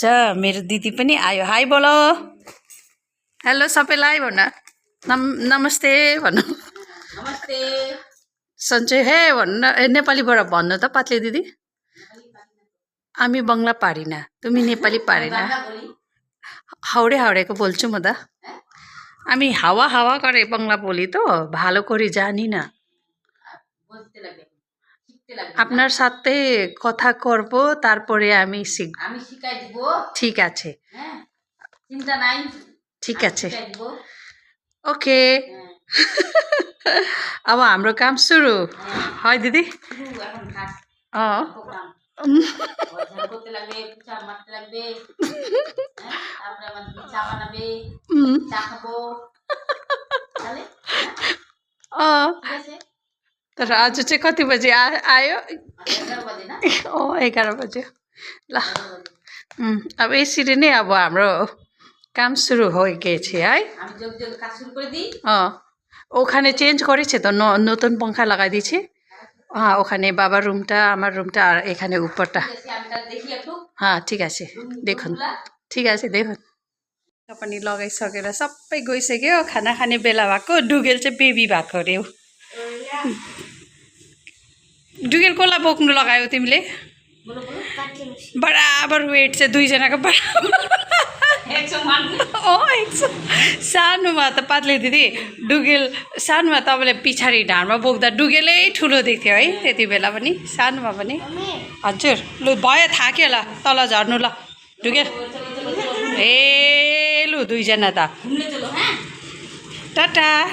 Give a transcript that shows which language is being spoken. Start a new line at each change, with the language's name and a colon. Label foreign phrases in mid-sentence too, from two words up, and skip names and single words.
Nepali: मेरो दिदी पनि आयो। हाई बोलो। हेलो सबैलाई भन। नमस्ते भन्नु। नमस्ते। सन्चै हे भन्न। नेपालीबाट भन्नु त पातले दिदी।
Bangla: আমি বাংলা পারি না, তুমি নেপালি পারি না।
Nepali: हाउडे हाउडेको बोल्छु म त।
Bangla: আমি হাওয়া হাওয়া করে বাংলা বলি তো, ভালো করে জানি না। আপনার সাথে কথা করব, তারপরে আমি শিখব। আমি শিখাই দিব। ঠিক আছে। চিন্তা নাই। ঠিক আছে। ओके।
Nepali: अब हाम्रो काम सुरु है दिदी। तर आज चाहिँ कति बजे आयो? 11 बजे। ल अब यसरी नै अब हाम्रो काम
Bangla: শুরু হয়ে গেছে
Nepali: है।
Bangla: আমি জলদি জলদি কাজ শুরু করে দিই। ওখানে চেঞ্জ করেছে তো, নতুন পাখা লাগাই দিয়েছে। ওখানে বাবার রুমটা, আমার রুমটা আর এখানে উপরটা। হ্যাঁ ঠিক আছে দেখুন। ঠিক আছে দেখুন।
Nepali: पनि लगाइसकेर सबै गइसक्यो खाना खाने बेला भएको डुगेल चाहिँ बेबी भएको अरे हो डुगेल कसलाई बोक्नु लगायो तिमीले बराबर वेट चाहिँ दुईजनाको बराबर सानोमा त पातले दिदी डुगेल सानोमा तपाईँले पछाडि ढाडमा बोक्दा डुगेलै ठुलो देख्थ्यो है त्यति बेला पनि सानोमा पनि हजुर लु भयो थाक्यो होला तल झर्नु ल डुगेल ए लु दुईजना त टाटा